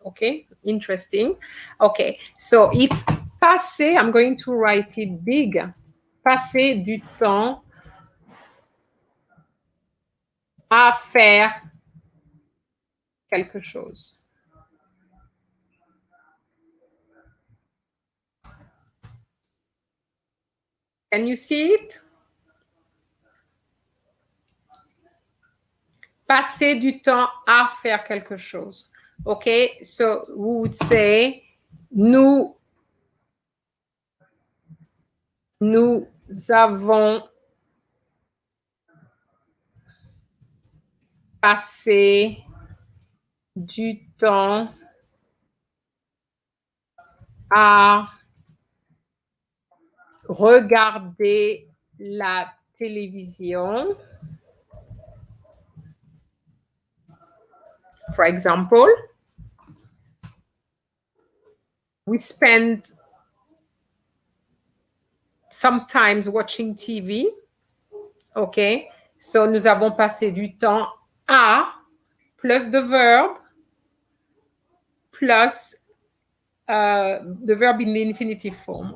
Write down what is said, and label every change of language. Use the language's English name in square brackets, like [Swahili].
[English] Okay, interesting. Okay, so it's passer, I'm going to write it big. [French] Passer du temps à faire quelque chose. [English] Can you see it? [French] Passer du temps à faire quelque chose. [English] Okay, so we would say [French] nous avons passé du temps à regarder la télévision. [English] For example, we spend sometimes watching TV. Okay, so [French] nous avons passé du temps à [English] plus the verb plus the verb in the infinitive form.